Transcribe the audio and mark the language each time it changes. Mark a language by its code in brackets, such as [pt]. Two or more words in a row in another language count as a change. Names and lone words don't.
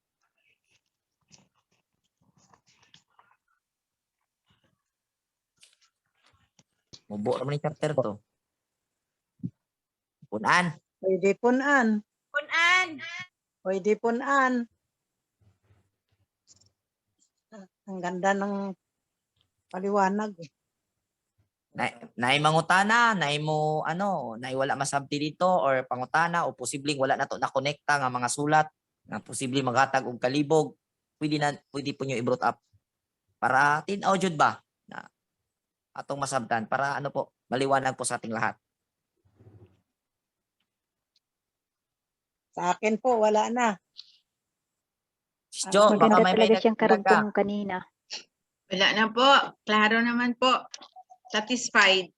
[tl] Mubo naman yung chapter to. Punan. Pwede punan. Punan! Pwede punan. Ang ganda ng paliwanag. [ceb] Naay mangutana, naay mo naay wala masabti dito or pangutana, o posibleng wala na to na konekta nga mga sulat nga posibleng maghatag og kalibog, pwede po nyo [en] i-brought up [ceb] para tin-aw jud ba na atong masabtan [tl] para po maliwanag po sa ating lahat. Sa akin po, wala na. Jo, baka Maganda may talaga siyang nagdagdag ka. karugtong kanina. Wala na po. Klaro naman po. Satisfied.